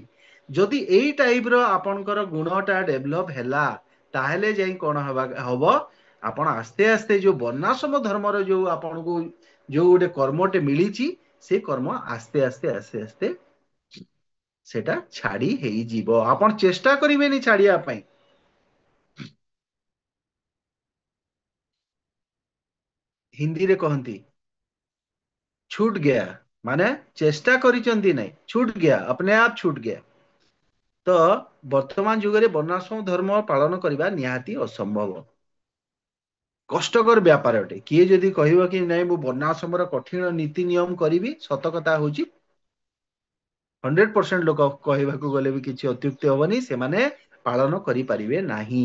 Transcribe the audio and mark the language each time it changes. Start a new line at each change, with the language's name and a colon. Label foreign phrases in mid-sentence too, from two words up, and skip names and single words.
Odia: ଯଦି ଏଇ ଟାଇପ ର ଆପଣଙ୍କର ଗୁଣଟା ଡେଭଲପ ହେଲା, ତାହେଲେ ଯାଇ କଣ ହବ, ଆପଣ ଆସ୍ତେ ଆସ୍ତେ ଯୋଉ ବର୍ଣ୍ଣାଶ୍ରମ ଧର୍ମର ଯୋଉ ଆପଣଙ୍କୁ ଯୋଉ ଗୋଟେ କର୍ମଟେ ମିଳିଛି, ସେ କର୍ମ ଆସ୍ତେ ଆସ୍ତେ ଆସ୍ତେ ଆସ୍ତେ ସେଟା ଛାଡି ହେଇଯିବ। ଆପଣ ଚେଷ୍ଟା କରିବେନି ଛାଡିବା ପାଇଁ। ହିନ୍ଦୀରେ କହନ୍ତି
Hindi: छूट गया,
Odia: ମାନେ ଚେଷ୍ଟା କରିଛନ୍ତି ନାଇଁ,
Hindi: छूट गया, अपने आप छूट गया।
Odia: ତ ବର୍ତ୍ତମାନ ଯୁଗରେ ବର୍ଣ୍ଣାଶ୍ରମ ଧର୍ମ ପାଳନ କରିବା ନିହାତି ଅସମ୍ଭବ, କଷ୍ଟକର ବ୍ୟାପାର ଅଟେ। କିଏ ଯଦି କହିବ କି ନାଇଁ ମୁଁ ବର୍ଣ୍ଣାଶ୍ରମର କଠିନ ନୀତି ନିୟମ କରିବି, ସତ କଥା ହଉଛି 100% ଲୋକ କହିବାକୁ ଗଲେ ବି କିଛି ଅତ୍ୟୁକ୍ତି ହବନି, ସେମାନେ ପାଳନ କରିପାରିବେ ନାହିଁ।